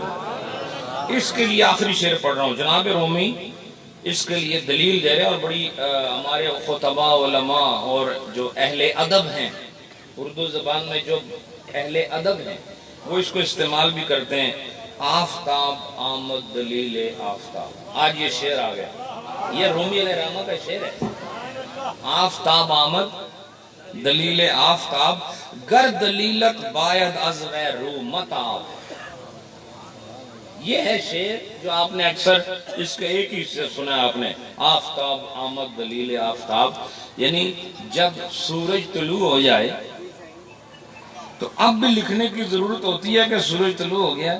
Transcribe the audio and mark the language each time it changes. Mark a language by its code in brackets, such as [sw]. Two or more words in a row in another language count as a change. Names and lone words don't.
[ur] اس کے لیے آخری شعر پڑھ رہا ہوں. جناب رومی اس کے لیے دلیل دے رہے ہیں اور بڑی ہمارے خطباء علماء اور جو اہل ادب ہیں اردو زبان میں جو اہل ادب ہیں وہ اس کو استعمال بھی کرتے ہیں. [fa] آفتاب آمد دلیل آفتاب. [ur] آج یہ شعر آ گیا, یہ رومی علیہ السلام کا شعر ہے. [fa] آفتاب آمد دلیل آفتاب, گر دلیلت باید از رو متاب. [ur] یہ ہے شعر جو آپ نے اکثر اس کے ایک ہی سے سنا ہے آپ نے. [fa] آفتاب آمد دلیل آفتاب, [ur] یعنی جب سورج طلوع ہو جائے تو اب بھی لکھنے کی ضرورت ہوتی ہے کہ سورج طلوع ہو گیا.